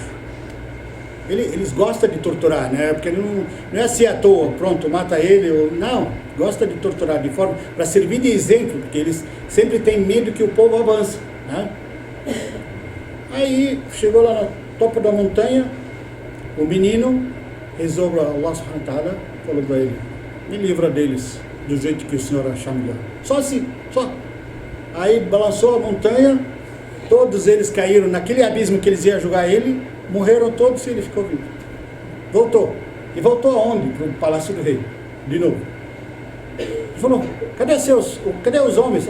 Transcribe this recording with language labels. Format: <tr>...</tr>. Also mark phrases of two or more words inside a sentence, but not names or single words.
<pt>Eles gostam de torturar, né? Porque não é assim à toa, pronto, mata ele. Não, gosta de torturar de forma para servir de exemplo, porque eles sempre têm medo que o povo avance, né? Aí chegou lá no topo da montanha, o menino rezou para Allah</pt> <ar>سبحانه وتعالى,</ar> <pt>falou para ele, me livra deles do jeito que o Senhor achar melhor. Só assim, só. Aí balançou a montanha, todos eles caíram naquele abismo que eles iam jogar ele, morreram todos e ele ficou vivo. Voltou. E voltou aonde? Para o palácio do rei, de novo. Ele falou, cadê os homens?</pt>